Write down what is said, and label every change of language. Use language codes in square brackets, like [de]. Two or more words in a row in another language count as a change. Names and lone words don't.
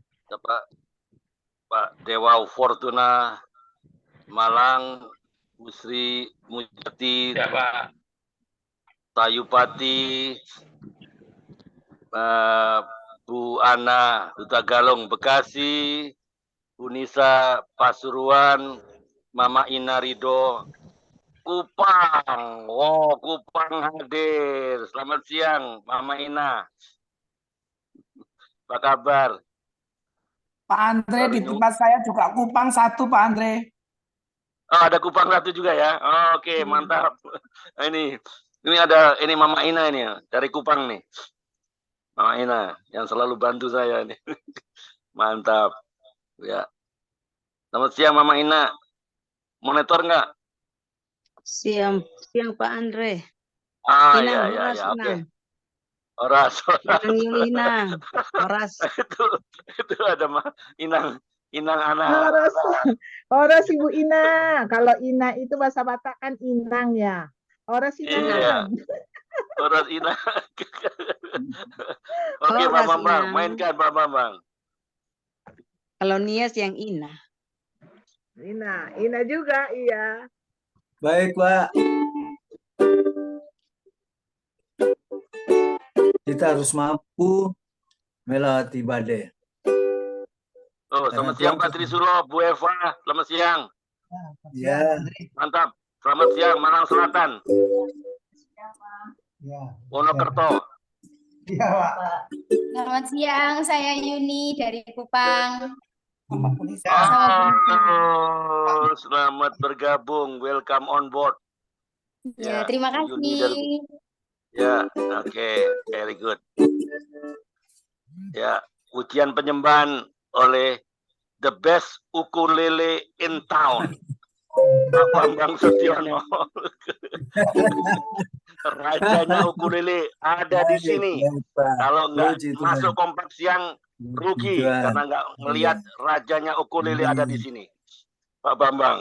[id] Pak Dewa Fortuna Malang, Bu Sri Mujati, Ya, Pak. Tayupati, Bu Ana Duta Galung Bekasi, Bu Nisa Pasuruan, Mama Ina Rido Kupang. Oh, Kupang hadir. Selamat siang, Mama Ina. Apa kabar? Pak Andre, di tempat saya juga Kupang satu, Pak Andre. Oh, ada Kupang satu juga ya. Oh, oke, mantap. Ini ada Mama Ina ini ya, dari Kupang nih. Mama Ina yang selalu bantu saya nih. Mantap. Ya. Selamat siang Mama Ina. Monitor nggak? Siang Pak Andre. Ah, Inang, ya, horas, ya, oke. Inang. Horas. Inang Yulina, horas. itu ada Inang anak. Horas Ibu Ina. Kalau Ina itu bahasa Batak kan Inang ya. [bbc] Horas Inang. [id] Iya. [bbc] Horas Inang. [id] Oke, Pak Bambang, mainkan Pak Bambang. Kalau Nias yang Ina. Ina juga, iya. Baik, Pak. Kita harus mampu melewati badai. Oh, selamat siang Pak Trisuro, Bu Eva, selamat siang. Ya. Mantap. Selamat siang Malang Selatan. Ya. Wonokerto. Iya, Pak. Selamat siang, saya Yuni dari Kupang. Selamat bergabung, [en] welcome on board. [id] Ya, terima kasih. Ya, oke, [en] very good. [id] Ya, ujian penyembahan oleh [en] the best ukulele in town, [id] Pak Bambang Setiono. Rajanya ukulele ada di sini. Kalau nggak masuk Kompak Siang, rugi karena nggak melihat rajanya ukulele ada di sini, Pak Bambang.